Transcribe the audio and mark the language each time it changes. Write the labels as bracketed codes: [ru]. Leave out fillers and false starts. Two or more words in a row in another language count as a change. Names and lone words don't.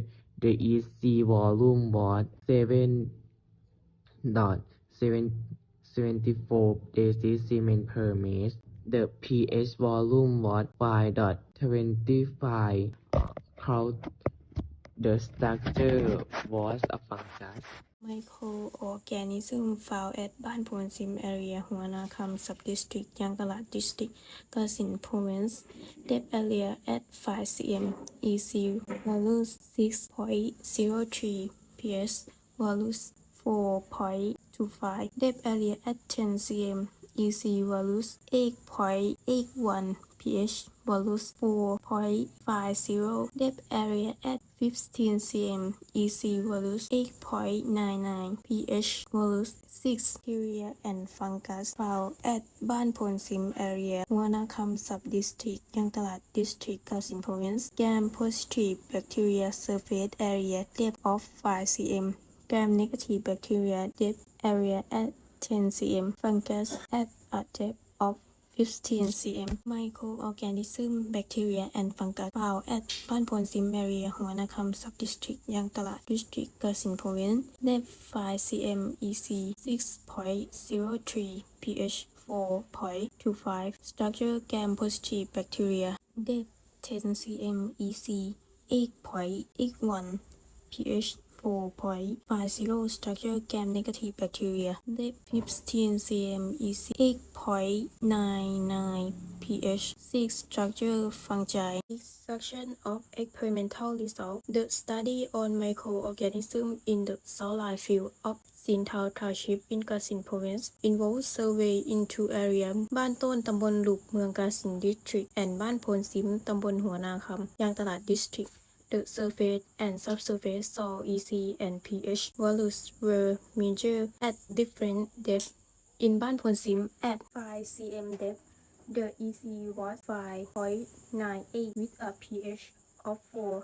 [en] The EC volume was 7.74 decibels per meter. The pH volume was 5.25. The structure was a fungus. Microorganism found at บ้านโพนซิม area หัวนาคำ sub-district ยางตลาด district กาฬสินธุ์ province depth area at 5 cm EC value 6.03 pH value 4.25 depth area at 10 cm EC value 8.81 pH value 4.50 depth area at 15 cm EC value 8.99 pH value 6 bacteria and fungus found at บ้านโพนซิม area หัวนาคำ sub-district ยางตลาด district กาฬสินธุ์ province gram positive bacteria surface area depth of 5 cm gram negative bacteria depth area at 10 cm fungus at a depth of 15 cm microorganism bacteria and fungus found at บ้านโพนซิม area หัวนาคำ sub-district ยางตลาด district กาฬสินธุ์ province depth 5 cm EC 6.03 pH 4.25 structure gram positive bacteria depth 10 cm EC 8.81 pH 4.50 structure gram negative bacteria depth 15 cm EC 8.99 pH 6 structure fungi Discussion of experimental results The study on microorganisms in the saline field of Sinthao Township in Kalasin Province involves survey into area บ้านต้นตำบลหลุบเมืองกาฬสินธุ์ District and บ้านโพนซิมตำบลหัวนาคำยางตลาด District The surface and subsurface soil EC and pH values were measured at different depths. In Ban Phon Sim at 5 cm depth, the EC was 5.98 with a pH of 4.